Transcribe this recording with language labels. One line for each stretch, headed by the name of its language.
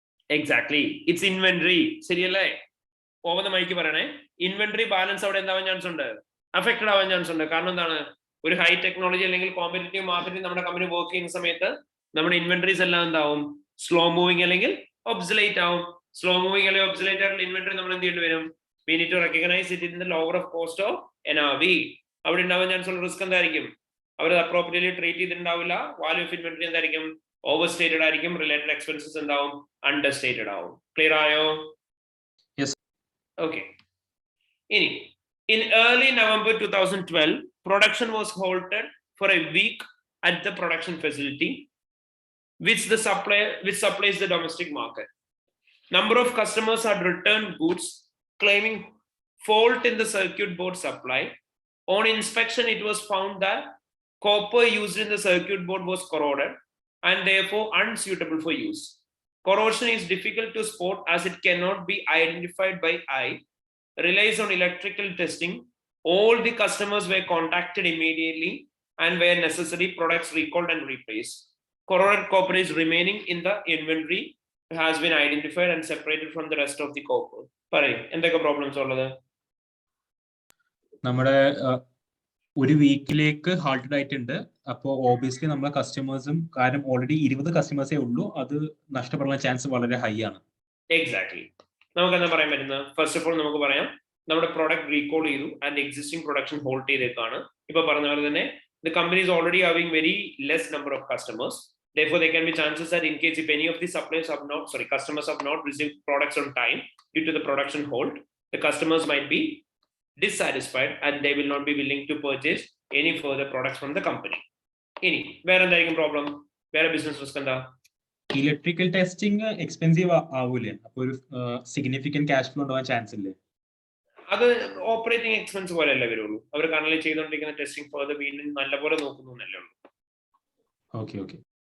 English: Exactly, it's inventory.
Malayalam: ശരിയല്ലേ?
English: over the mic
Malayalam: പറയണേ. Inventory balance അവിടെ എന്താവാൻ ചാൻസ് ഉണ്ട്? അഫക്റ്റഡ് ആവാൻ ചാൻസ് ഉണ്ട്. കാരണം എന്താണ്? ഒരു ഹൈ ടെക്നോളജി അല്ലെങ്കിൽ കോമ്പറ്റീറ്റീവ് മാർക്കറ്റിൽ നമ്മുടെ കമ്പനി വർക്ക് ചെയ്യുന്ന സമയത്ത് നമ്മുടെ ഇൻവെന്ററീസ് എല്ലാം എന്താവും? സ്ലോ മൂവിങ് അല്ലെങ്കിൽ ഒബ്സലേറ്റ് ആവും. സ്ലോ മൂവിങ് അല്ലെങ്കിൽ ഒബ്സലേറ്റ് ആയിട്ടുള്ള ഇൻവെന്ററി നമ്മൾ എന്ത് ചെയ്യേണ്ടി വരും?
English: We need to recognize it in the lower of cost of NRV.
Malayalam: അവിടെ ഉണ്ടാവാൻ ചാൻസ് ഉള്ള റിസ്ക് എന്തായിരിക്കും? അവർ appropriately treat ചെയ്തിട്ടുണ്ടാവില്ല. Value of inventory എന്തായിരിക്കും? ഓവർ സ്റ്റേറ്റഡ് ആയിരിക്കും. റിലേറ്റഡ് എക്സ്പെൻസസ് എന്താവും? അണ്ടർ സ്റ്റേറ്റഡ് ആവും. ക്ലിയർ ആയോ? ഓക്കെ. ഇനി
English: in early November 2012, production was halted for a week at the production facility, which supplies the domestic market. Number of customers had returned goods, claiming fault in the circuit board supply. On inspection, it was found that copper used in the circuit board was corroded and therefore unsuitable for use. Corrosion is difficult to spot as it cannot be identified by eye. Relies on electrical testing. All the customers were contacted immediately and where necessary products recalled and replaced. Corroded copper is remaining in the inventory, has been identified and separated from the rest of the copper.
Malayalam: പറയ്, എന്തൊക്കെ problems ഉള്ളത്? നമ്മുടെ ഒരു വീക്കിലേക്ക് halted ആയിട്ടുണ്ട്. അപ്പോൾ obviously നമ്മളെ കസ്റ്റമേഴ്സും, കാരണം already 20 കസ്റ്റമേഴ്സേ ഉള്ളൂ, അത് നഷ്ടപ്പെടാൻ ചാൻസ് വളരെ ഹൈ ആണ്. എക്സാക്ട്ലി. നമുക്ക് എന്താ പറയാൻ പറ്റുന്നത്? ഫസ്റ്റ് ഓഫ് ഓൾ നമുക്ക് പറയാം, നമ്മുടെ പ്രോഡക്റ്റ് റീകോൾ ചെയ്തു ആൻഡ് എക്സിസ്റ്റിംഗ് പ്രൊഡക്ഷൻ ഹോൾഡ് ചെയ്തേക്കാണ്. ഇപ്പൊ പറഞ്ഞ പോലെ തന്നെ
English: the company is already having very less number of customers. Therefore, there can be chances that in case if any of the customers have not received products on time due to the production hold, the customers might be dissatisfied and they will not be willing to purchase any further products from the company.
Malayalam: ഇനി വേറെ എന്തായിരിക്കും problem? വേറെ business risk എന്താ? Electrical testing expensive ആവൂലേ? അപ്പൊ ഒരു significant cash flow ഉണ്ടാവാൻ chance ഇല്ലേ? അത് ഓപ്പറേറ്റിംഗ് എക്സ്പെൻസ് പോലെ അല്ലേ വരുള്ളൂ. അവർ കറന്റ് ചെയ്തുകൊണ്ടിരിക്കുന്ന ടെസ്റ്റിംഗ് ഫർദർ വീണ്ടും നല്ലപോലെ നോക്കുന്നു എന്നല്ലേ ഉള്ളൂ. Okay okay.